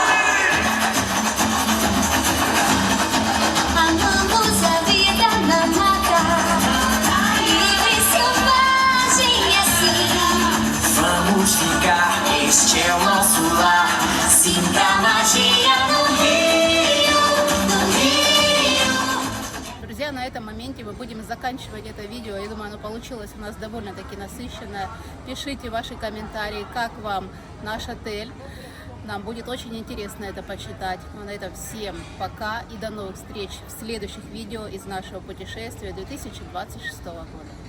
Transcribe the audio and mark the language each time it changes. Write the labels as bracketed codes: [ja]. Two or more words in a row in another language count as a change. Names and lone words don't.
[pt] Amamos a vida na mata, livre, selvagem assim. Vamos ficar este é o nosso lar. Sinta a magia do Rio, do Rio. [ru] Друзья, на этом моменте мы будем заканчивать это видео. Я думаю, оно получилось у нас довольно-таки насыщенное. Пишите ваши комментарии, как вам наш отель. Нам будет очень интересно это почитать. Но на этом всем пока и до новых встреч в следующих видео из нашего путешествия 2026 года.